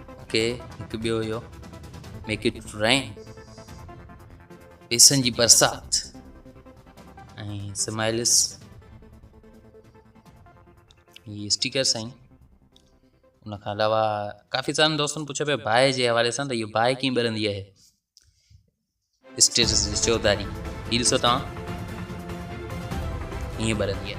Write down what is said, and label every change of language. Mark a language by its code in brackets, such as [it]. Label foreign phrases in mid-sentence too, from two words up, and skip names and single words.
[sd] ओके, हिकु ॿियो हुयो [en] make it rain, [sd] पैसनि जी बरसाति ऐं स्माइल्स, हीअ स्टिकर्स आहिनि। उन खां अलावा काफ़ी सारनि दोस्तनि पुछियो पियो बाहि जे हवाले सां त इहो बाहि कीअं ॿरंदी आहे, स्टेटस जी चौधारी हीअ ॾिसो तव्हां, हीअं ॿरंदी आहे।